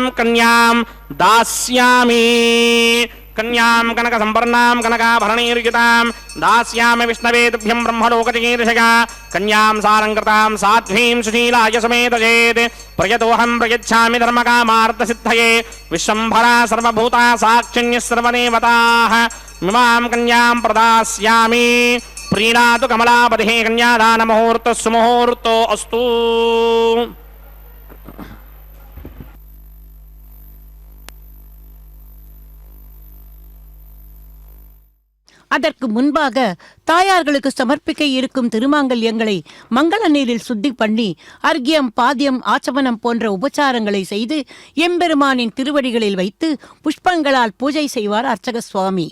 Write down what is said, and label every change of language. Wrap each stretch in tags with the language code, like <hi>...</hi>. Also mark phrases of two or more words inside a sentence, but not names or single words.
<sa>कन्यां दास्यामि कन्यां कनक संवर्णां कनकाभरणैर्युतां दास्यामि विष्णवे तुभ्यं ब्रह्मलोकचिकीर्षया कन्यां सारङ्कृतां साध्वीं सुशीलाय समेतयेत् प्रयतोऽहं प्रयच्छामि धर्मकामार्थसिद्धये विश्वम्भरा सर्वभूता साक्षिण्यः सर्वदेवताः मिमां कन्यां प्रदास्यामि प्रीणातु कमलापतिः कन्यादानमुहूर्तः सुमुहूर्तो अस्तु</sa> <ta>அதற்கு முன்பாக தாயார்களுக்கு சமர்ப்பிக்க இருக்கும் திருமாங்கல்யங்களை மங்கள நீரில் சுத்தி பண்ணி அர்க்கியம் பாத்தியம் ஆச்சமனம் போன்ற உபச்சாரங்களை செய்து எம்பெருமானின் திருவடிகளில் வைத்து புஷ்பங்களால் பூஜை செய்வார் அர்ச்சக சுவாமி.</ta>